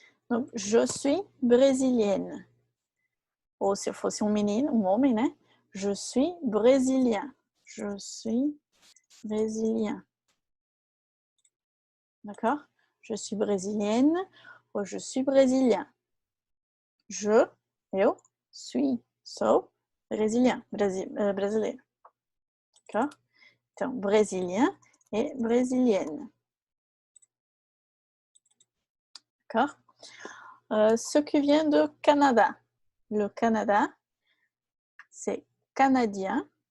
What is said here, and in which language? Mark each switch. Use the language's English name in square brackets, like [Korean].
[French] Donc, je suis brésilienne. [Portuguese] Ou se eu fosse um menino, um homem, né? [French] Je suis brésilien. Je suis brésilien. D'accord? Je suis brésilienne ou je suis brésilien. [Portuguese] Eu sou brésilien, brasileiro. [French] D'accord? Então, brésilien et brésilienne. D'accord? Ce qui vient de Canada. Le Canada, c'est canadien.